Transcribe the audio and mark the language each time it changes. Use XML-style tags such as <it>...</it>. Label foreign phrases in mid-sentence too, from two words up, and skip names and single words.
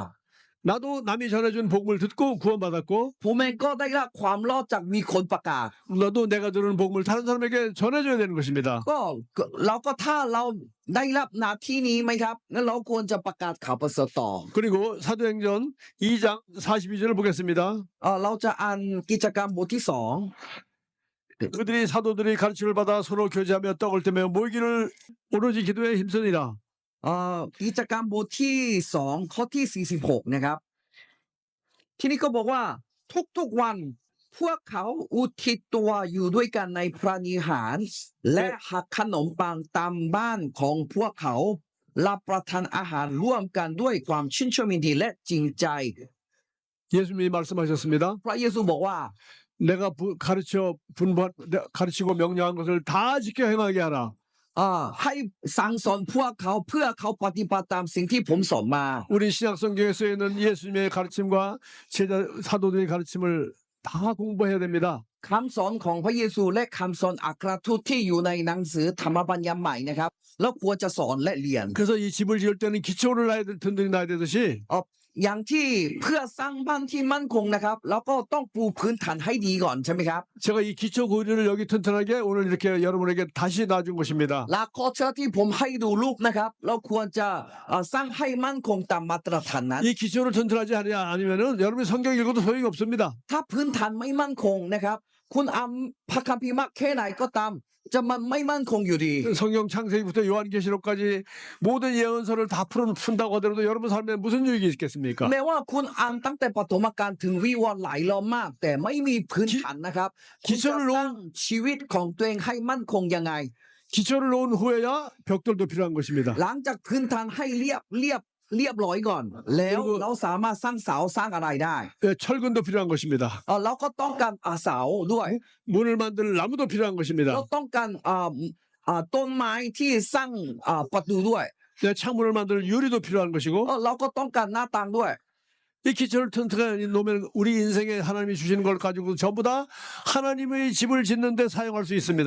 <ko>나도 남이 전해준 복음을 듣고 구원받았고</ko> <th>ผมเองก็ได้รับความรอดจากมีคนประกาศ</th> <ko>너도 내가 들은 복음을 다른 사람에게 전해줘야 되는 것입니다.</ko> <th>ก็เราก็ถ้าเราได้รับหน้าที่นี้ไหมครับงั้นเราควรจะประกาศข่าวประเสริฐต่อ</th> <ko>그리고 사도행전 2장 42절을 보겠습니다.</ko> <th>เราจะอ่านกิจกรรมบทที่</th> <ko>그들이 사도들이 가르침을 받아 서로 교제하며 떡을 떼며 모이기를 오로지 기도에 힘쓰니라.</ko> <th>กิจกรรมบทที่2ข้อที่46นะครับ ทีนี้ก็บอกว่าทุกๆวันพวกเขาอุทิศตัวอยู่ด้วยกันในพระนิหาร และหักขนมปังตามบ้านของพวกเขารับประทานอาหารร่วมกันด้วยความชื่นชมยินดีและจริงใจ</th> <ko>예수님이 말씀하셨습니다.</ko> <th>พระเยซูบอกว่า</th> <ko>내가 가르치고 명령한 것을 다 지켜 행하게 하라.</ko> <th>ให้สั่งสอนพวกเขาเพื่อเขาปฏิบัติตามสิ่งที่ผมสอนมา</th> <ko>우리 신약 성경에 쓰여 있는 예수님의 가르침과 제자 사도들의 가르침을 다 공부해야 됩니다.</ko> <th>คำสอนของพระเยซูและคำสอนอัครทูตที่อยู่ในหนังสือธรรมบัญญัติใหม่นะครับแล้วควรจะสอนและเรียน</th> <ko>그래서 이 집을 지을 때는 기초를 든든히 놔야 되듯이</ko> <th>อย่างที่เพื่อสร้างบ้านที่มั่นคงนะครับแล้วก็ต้องปูพื้นฐานให้ดีก่อนใช่ไหมครับ</th> <ko>제가 이 기초 고리를 여기 튼튼하게 오늘 이렇게 여러분에게 다시 놔준 것입니다.</ko> <th>หลักข้อเชื่อที่ผมให้ดูรูปนะครับเราควรจะสร้างให้มั่นคงตามมาตรฐานนั้น</th> <ko>이 기초를 튼튼하지 않으면은 여러분이 성경 읽어도 소용이 없습니다.</ko> <th>ถ้าพื้นฐานไม่มั่นคงนะครับคุณอ่านพระคัมภีร์มากแค่ไหนก็ตามจะมันไม่มั่นคงอยู่ดี</th> <ko>성경 창세기부터 요한계시록까지 모든 예언서를 다 푼다고 하더라도 여러분 삶에 무슨 유익이 있겠습니까?</ko> <th>แม้ว่าคุณอ่านตั้งแต่ปฐมกาลถึงวิวรณ์หลายรอบมาก แต่ไม่มีพื้นฐานนะครับคุณจะสร้างชีวิตของตัวเองให้มั่นคงยังไง</th> <ko>기초를 놓은 후에야 벽돌도 필요한 것입니다.</ko> <th>หลังจากพื้นฐานให้เรียบร้อยก่อน แล้วเราสามารถสร้างเสาสร้างอะไรได้</th> <ko>철근도 필요한 것입니다.</ko> <th>เราก็ต้องการเสาด้วย</th> <ko>문을 만들 나무도 필요한</ko> <th>เรา</th> <ko>것입니다.</ko> <th>ต้องการต้นไม้ที่สร้างประตูด้วย</th> <ko>창문을 만들 유리도 필요한 것이고</ko> <th>เราก็ต้องการหน้าต่างด้วย</th> <ko>이 이 기초를 튼튼하게 놓으면 우리 인생에 하나님이 주시는 걸 가지고 전부 다 하나님의 집을 짓는 데 사용할 수 있습니다.</ko>